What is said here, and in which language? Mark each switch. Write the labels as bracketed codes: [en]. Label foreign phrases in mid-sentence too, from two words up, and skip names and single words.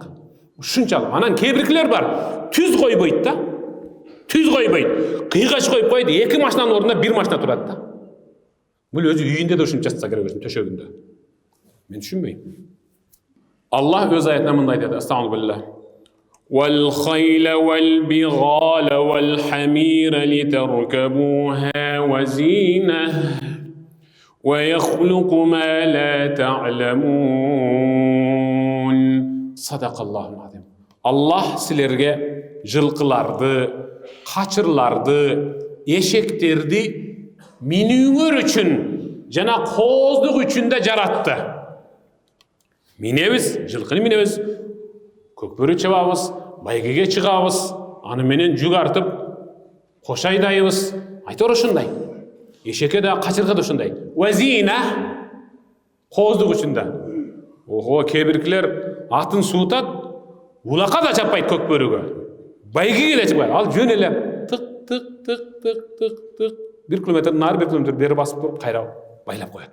[kk] Анан кейбіркілер бар, түз қойбайды да. Қиғаш қойып қойды, 2 машинаның орнына 1 машина тұрады да. Бұл өзі үйінде де үшін жасаса керек өзін, төшегінде. Мен түсінбеймін. Аллах өз аятына мындай деді, астағфируллах. [ar] وَالْخَيْلَ وَالْبِغَالَ وَالْحَمِيرَ لِتَرْكَبُوهَا وَزِينَةً وَيَخْلُقُ مَا لَا تَعْلَمُونَ. صدق الله العظيم. [kk] Аллах сілерге жылқыларды, қачырларды, ешектерді минуңер үшін, жана қоздық үшін де жаратты. Минебіз, жылқыны минебіз, көкбөрі чабабыз, байгеге шығабыз, анымен жүк артып, қошайдайбыз, айтор ұшындай. Ешеке де, қачырға да ұшындай. Уазина, қоздық үшін де. Охо, кебіркілер атын суытат, улақа да чаппайды көкбөріге. Байгеге де чаппайды. Ал жөн еле, тық, 1 километр нары 1 километр бері басып тұрып, қайрау байлап қояды.